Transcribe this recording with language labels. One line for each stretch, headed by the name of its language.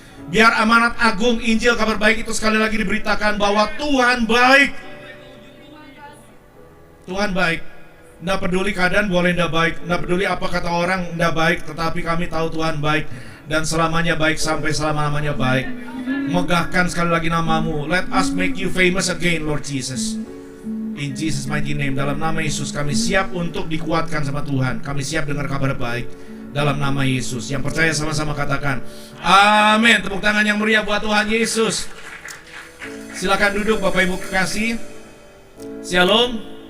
Indonesian: Biar amanat agung Injil kabar baik itu sekali lagi diberitakan bahwa Tuhan baik. Tuhan baik. Nggak peduli keadaan boleh nggak baik, nggak peduli apa kata orang nggak baik, tetapi kami tahu Tuhan baik dan selamanya baik sampai selama-lamanya baik. Megahkan sekali lagi nama-Mu.
English: Let us make you famous again, Lord Jesus. In Jesus mighty name,
Indonesian: dalam nama Yesus kami siap untuk dikuatkan sama Tuhan. Kami siap dengar kabar baik dalam nama Yesus. Yang percaya sama-sama katakan amin. Tepuk tangan yang meriah buat Tuhan Yesus. Silakan duduk Bapak Ibu kekasih. Shalom.